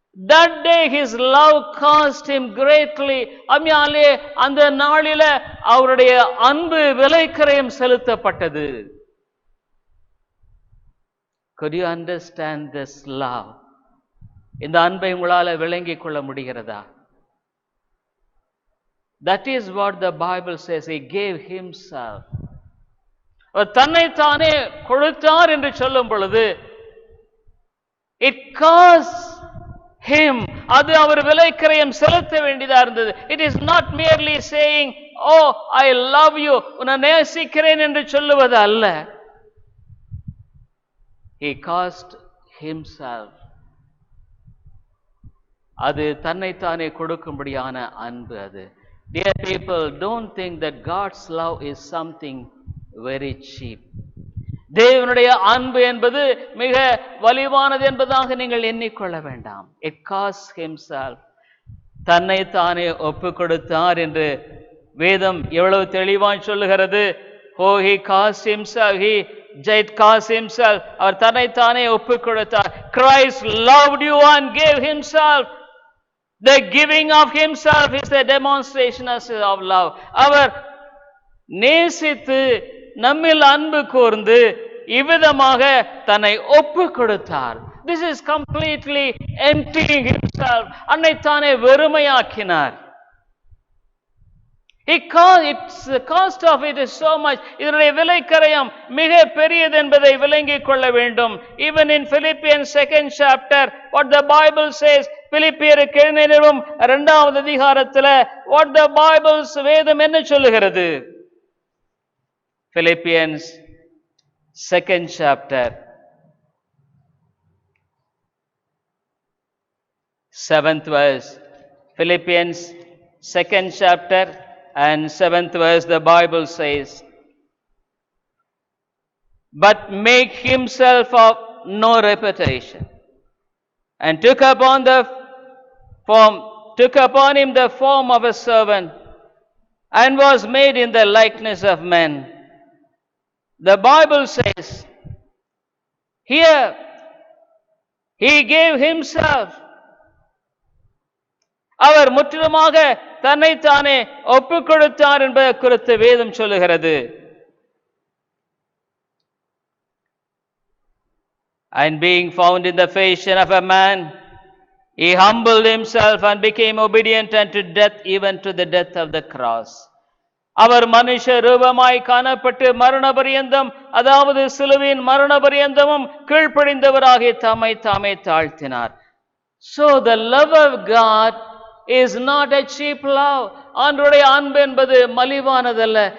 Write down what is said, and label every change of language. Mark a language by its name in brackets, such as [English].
[English] That day his love cost him greatly. [Tamil] அம்மையாலே அந்த நாளில அவருடைய அன்பு விலைக்கிரயம் செலுத்தப்பட்டது. [English] Could you understand this love? [Tamil] இந்த அன்பை உங்களால விளங்கிக் கொள்ள முடிகிறதா? [English] That is what the Bible says. He gave himself. [Tamil] தன்னைத்தானே கொடுத்தார் என்று சொல்லும் பொழுது [English] it cost him. [Tamil] அது அவர் விலைக்கிரயம் செலுத்த வேண்டியதா இருந்தது. [English] It is not merely saying, oh I love you, [Tamil] உன்னை நேசிக்கிறேன் என்று சொல்லுவது அல்ல. [English] He cost himself. [Tamil] அது தன்னைத்தானே கொடுக்கும்படியான அன்பு அது. [English] Dear people, don't think that God's love is something very cheap. [Tamil] தேவனுடைய அன்பு என்பது மிக வலிவானது என்பதாக நீங்கள் எண்ணிக்கொள்ள வேண்டாம். [English] It cost himself. [Tamil] தன்னைத்தானே ஒப்பு கொடுத்தார் என்று வேதம் எவ்வளவு தெளிவாய் சொல்லுகிறது. [English] Oh, he cost himself. It cost himself. [Tamil] அவர் தன்னைத்தானே ஒப்பு கொடுத்தார். [English] Christ loved you and gave himself. The giving of himself is a demonstration of love. [Tamil] அவர் நேசித்து நம்மில் அன்பு கூர்ந்து இவ்விதமாக தன்னை ஒப்பு கொடுத்தார். [English] This is completely emptying himself. [Tamil] அன்னைத்தானே வெறுமையாக்கினார். [English] The cost of it is so much. [Tamil] இதனுடைய விலைக்கரையம் மிக பெரியது என்பதை விளங்கிக் கொள்ள வேண்டும். [English] Even in Philippians 2nd chapter, what the Bible says, [Tamil] பிலிப்பியருக்கு எழுதின நிருபம் 2வது அதிகாரத்தில் [English] what the Bible [Tamil] வேதம் என்ன சொல்லுகிறது? [English] Philippians 2nd chapter 7th verse. Philippians 2nd chapter and 7th verse, the Bible says, but make himself of no reputation, and took upon him the form of a servant, and was made in the likeness of men. The Bible says here, he gave himself. [Tamil] அவர் முற்றிலுமாக தன்னைத்தானே ஒப்பு கொடுத்தார் என்பதை குறித்து வேதம் சொல்லுகிறது. [English] And being found in the fashion of a man, he humbled himself and became obedient unto death, even to the death of the cross. [Tamil] அவர் மனுஷ ரூபமாய் காணப்பட்டு மரண பரியந்தம், அதாவது சிலுவையின் மரண பரியந்தமும் கீழ்ப்படிந்தவராகிய தம்மை தாமே தாழ்த்தினார். [English] So the love of God is not a cheap love. [Tamil] ஆண்டவருடைய அன்பு என்பது மலிவானதல்ல.